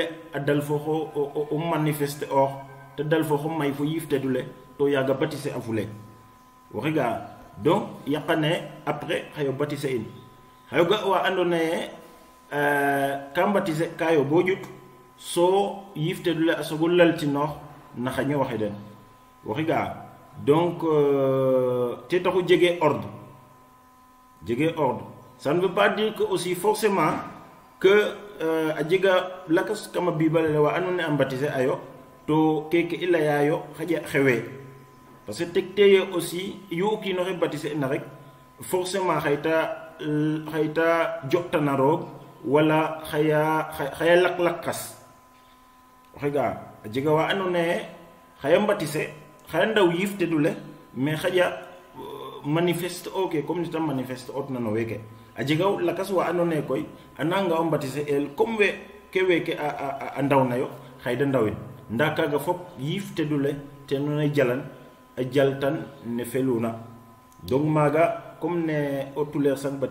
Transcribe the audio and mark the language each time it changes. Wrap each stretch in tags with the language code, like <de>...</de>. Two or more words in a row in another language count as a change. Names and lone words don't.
<snf>a dal fo o manifeste oox te dal fo xo may fo yiftedule to yaaga batise a fule waxi ga'a donc yaqane après xayo batise in xayo ga wa andoona yee ka mbatise kaayo bo ƴut so yiftedule a sogo laltinoox na xa ñowaxe den waxi ga'a donc te taxu jege ordre</snf> <fr>ça ne veut pas dire que aussi forcément que</fr> <snf>a jega lakas kama bibalele wa andoona yee a mbatise ayo to keke i layaayo xaƴa xewee</snf> <fr>parce que</fr> <snf>tegteye aussi yu o kiinoxe batise na rek forcément xayta jotana roog wala xaya lak-lakas waxi ga'a a jega wa andoona yee xaya mbatise xaya ndaw yiftedule mais xaƴa manifeste oke comme ni ta manifeste otna no weeke a jega lakas wa andoona yee koy a nanga o mbatise el comme weeke a ndawnayo xayda ndawin ndaa kaaga fop yiftedule te nuna jalan a jaltan ne feluna donc maaga comme ne o tuleer sang batise</snf>